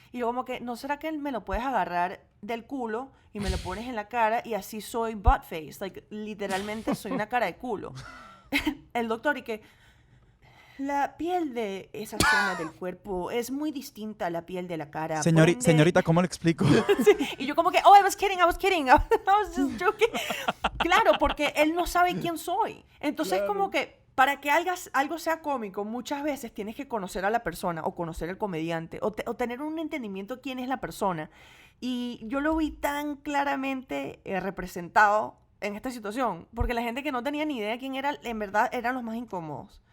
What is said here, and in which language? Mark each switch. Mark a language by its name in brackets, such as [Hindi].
[Spanish] Y yo como que, ¿no será que me lo puedes agarrar del culo y me lo pones en la cara y así soy [English] butt face? [Spanish] Like, literalmente soy una cara de culo. El doctor y que, la piel de esa zona del cuerpo es muy distinta a la piel de la cara. Por ende, Señorita, ¿cómo le explico? sí, y yo como que, [English] oh, I was kidding, I was kidding, I was just joking. [Spanish] Claro, porque él no sabe quién soy. Entonces, como que para que algo sea cómico, muchas veces tienes que conocer a la persona o conocer al comediante o tener un entendimiento de quién es la persona. Y yo lo vi tan claramente representado en esta situación, porque la gente que no tenía ni idea de quién era, en verdad eran los más incómodos.